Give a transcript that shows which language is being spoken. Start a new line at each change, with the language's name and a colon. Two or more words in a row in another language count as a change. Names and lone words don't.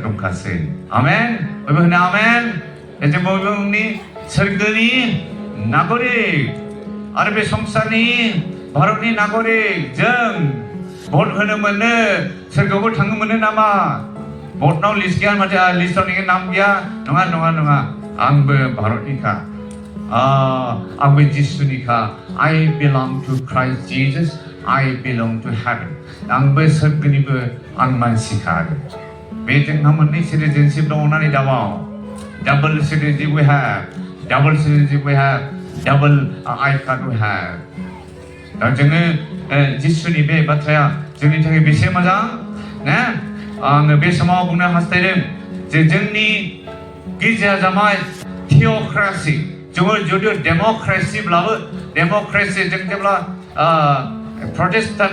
Bodo: दंखासै आमेन बयबो होनो आमेन जों बयबो उननि सोरगोनि नागरिक आरो बे संसारनि भारतनि नागरिक जों भट होनो मोनो सोरगोआवबो थांनो मोनो नामा भटनाव लिस्ट गैया माथो लिस्टआव नोंनि नाम गैया नङा आंबो भारतनिखा आंबो जिसुनिखा
English: I belong to Christ Jesus I belong to heaven
Bodo: आंबो सोरगोनिबो आं मानसिखा बे जोंहा मोननै सिटिजेनशिप दङ होननानै दाबाव
English: double citizenship we have double I card we have
Bodo: दा जोङो जिसुनि बे बाथ्राया जोंनि थाखाय बेसे मोजां ना आङो बे समाव बुंनो हास्थायदों जे जोंनि गिर्जाया जाबाय थिय'क्रासि जोङो जुदि डेम'क्रेसिब्लाबो डेम'क्रेसि जों जेब्ला प्रटेस्टेन्ट